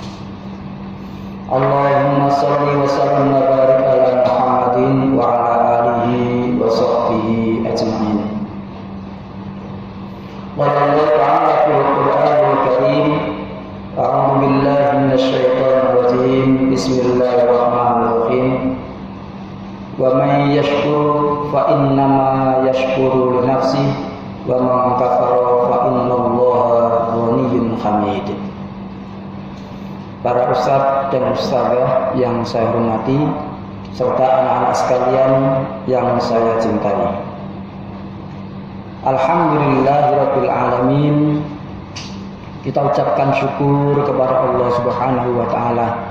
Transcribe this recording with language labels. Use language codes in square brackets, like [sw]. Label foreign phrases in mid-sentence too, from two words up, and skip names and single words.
[ar] اللهم صل وسلم وبارك على محمد وعلى آله وصحبه أجمعين. قال الله تعالى في القرآن الكريم، أعوذ بالله من الشيطان الرجيم. Bismillahirrahmanirrahim. ومن يشكر فإنما يشكر لنفسه ومن كفر فإن الله غني حميد. [id] Para ustadz dan ustadzah yang saya hormati, serta anak-anak sekalian yang saya cintai. [ar] الحمد لله رب العالمين. [id] Kita ucapkan syukur kepada Allah [ar] سبحانه وتعالى.